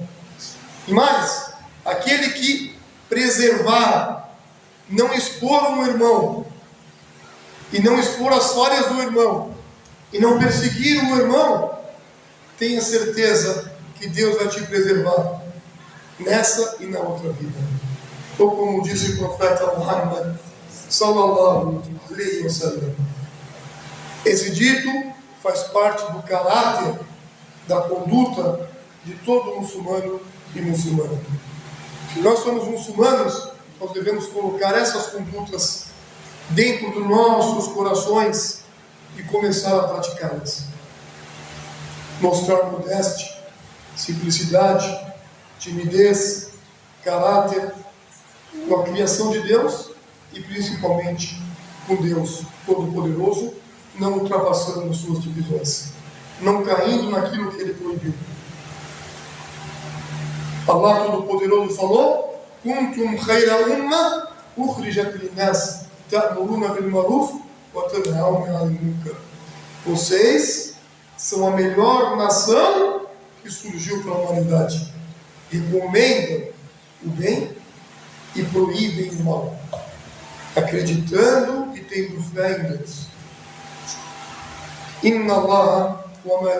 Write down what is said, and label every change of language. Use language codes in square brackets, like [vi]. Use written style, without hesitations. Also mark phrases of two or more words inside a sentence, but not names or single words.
[pt] E mais, aquele que preservar, não expor um irmão, e não expor as falhas do irmão, e não perseguir o irmão, tenha certeza que Deus vai te preservar nessa e na outra vida. Ou como disse o profeta Muhammad [ar] صلى الله عليه وسلم, [pt] esse dito faz parte do caráter, da conduta de todo muçulmano e muçulmana. Se nós somos muçulmanos, nós devemos colocar essas condutas dentro dos nossos corações e começar a praticá-las. Mostrar modéstia, simplicidade, timidez, caráter, com a criação de Deus e principalmente com Deus Todo-Poderoso, não ultrapassando suas divisões, não caindo naquilo que Ele proibiu. Allah Todo-Poderoso falou: [ar] كنتم خير أمة أخرجت للناس تأمرون بالمعروف وتنهون عن المنكر. [pt] Vocês são a melhor nação que surgiu para a humanidade. Recomendam o bem e proíbem o mal, acreditando e tendo fé em Deus. [ar] إن الله و